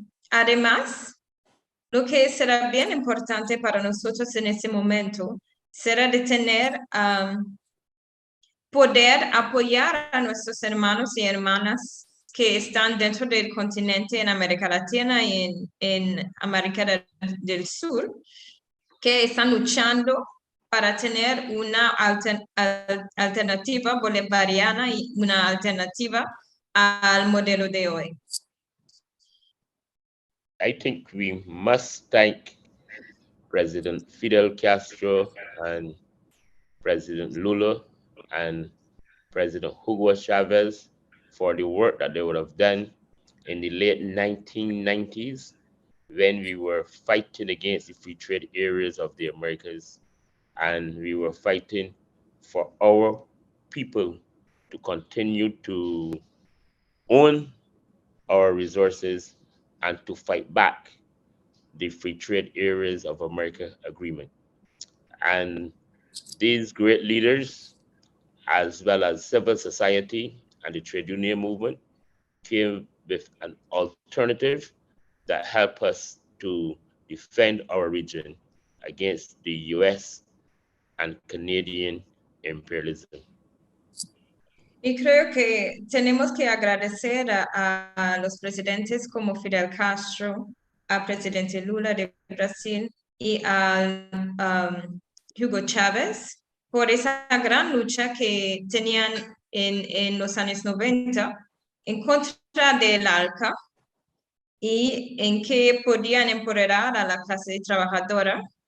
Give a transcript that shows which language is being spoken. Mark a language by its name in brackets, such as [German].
[Spanish] Además, lo que será bien importante para nosotros en este momento será de tener poder apoyar a nuestros hermanos y hermanas que están dentro del continente en América Latina y en América del Sur, que están luchando para tener una alternativa bolivariana y una alternativa al modelo de hoy. [English] I think we must thank President Fidel Castro and President Lula and President Hugo Chavez for the work that they would have done in the late 1990s when we were fighting against the free trade areas of the Americas, and we were fighting for our people to continue to own our resources and to fight back the free trade areas of America agreement. And these great leaders, as well as civil society and the trade union movement, came with an alternative that helped us to defend our region against the US and Canadian imperialism. [Spanish] Y creo que tenemos que agradecer a los presidentes como Fidel Castro, al presidente Lula de Brasil y al Hugo Chávez por esa gran lucha que tenían en los años 90 en contra del ALCA y en que podían empoderar a la clase trabajadora.